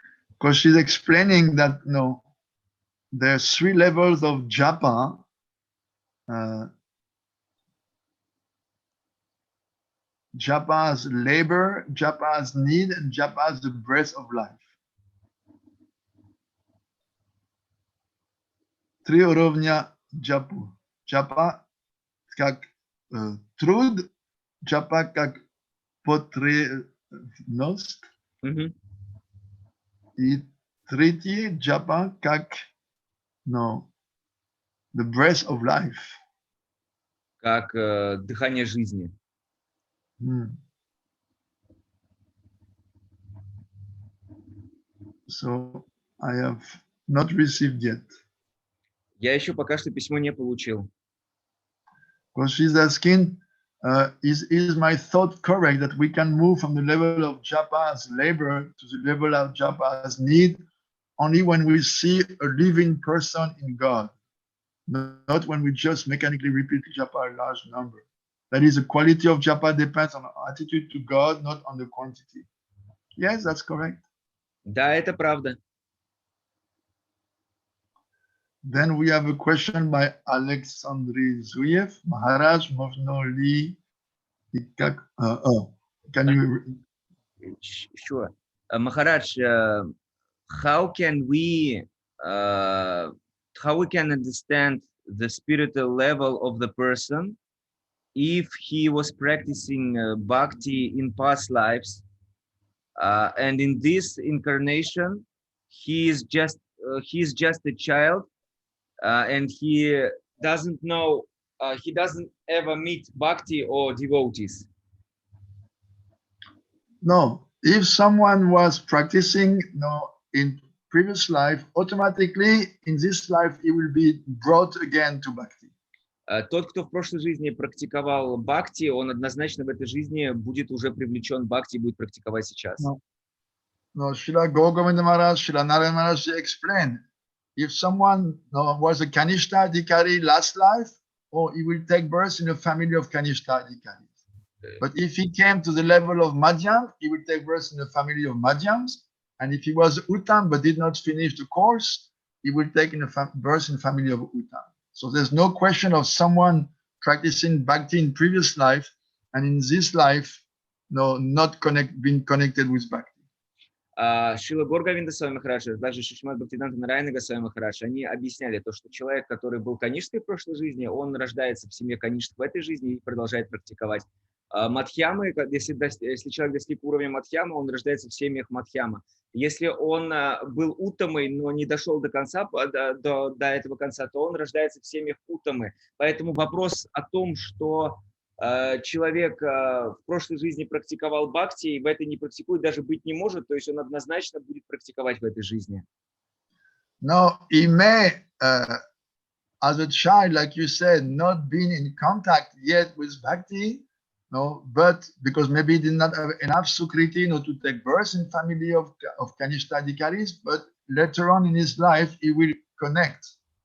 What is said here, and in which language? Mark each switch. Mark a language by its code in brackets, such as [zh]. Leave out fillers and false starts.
[en] Because she's explaining that there are 3 levels of japa. Japa as labor, japa as need, and japa as the breath of life. [ru] 3 уровня джапу. Джапа как труд, джапа как потребность, и третий джапа как [en] the breath of life. [ru] Как дыхание жизни. [en] So I have not received yet. [ru] Я еще пока что письмо не получил. [en] Because she's asking, is my thought correct that we can move from the level of japa as labor to the level of japa as need only when we see a living person in God, not when we just mechanically repeat japa a large number. That is, the quality of japa depends on our attitude to God, not on the quantity. Yes, that's correct. [ru] Да, это правда. [en] Then we have a question by Alexandri Zuyev. [ru] Maharaj, можно ли и как... [en] Can you... Sure. Maharaj, how we can understand the spiritual level of the person if he was practicing bhakti in past lives, and in this incarnation he is just a child, and he doesn't know, he doesn't ever meet bhakti or devotees? No, if someone was practicing in previous life, automatically in this life he will be brought again to bhakti. [ru] Тот, кто в прошлой жизни практиковал бхакти, он однозначно в этой жизни будет уже привлечен к бхакти и будет практиковать сейчас. [en] No, Srila Govinda Maharaj, Srila Narayana Maharaj explained, if someone was a Kanishta Adhikari last life, he will take birth in a family of Kanishta Adhikaris. But if he came to the level of Madhyam, he will take birth in a family of Madhyams. And if he was Uttam but did not finish the course, he will take birth in a family of Uttam. So there's no question of someone practicing bhakti in previous life and in this life, not being connected with bhakti. [ru] Шрила Горгавинда Свами Махараджа, также Шри Шримад Бхактиведантой Нарайана Свами Махарадж, они объясняли то, что человек, который был каништой в прошлой жизни, он рождается в семье каништ в этой жизни и продолжает практиковать. Мадхьямы, если человек достиг уровня Мадхьяма, он рождается в семьях Мадхьяма. Если он был Уттамой, но не дошел до конца, до этого конца, то он рождается в семьях Уттамы. Поэтому вопрос о том, что человек в прошлой жизни практиковал бхакти и в этой не практикует, даже быть не может, то есть он однозначно будет практиковать в этой жизни. [en] No, he may, as a child, like you said, not been in contact yet with bhakti, but because maybe he did not have enough sukriti to take birth in family of Kanishta Adhikaris, but later on in his life he will connect.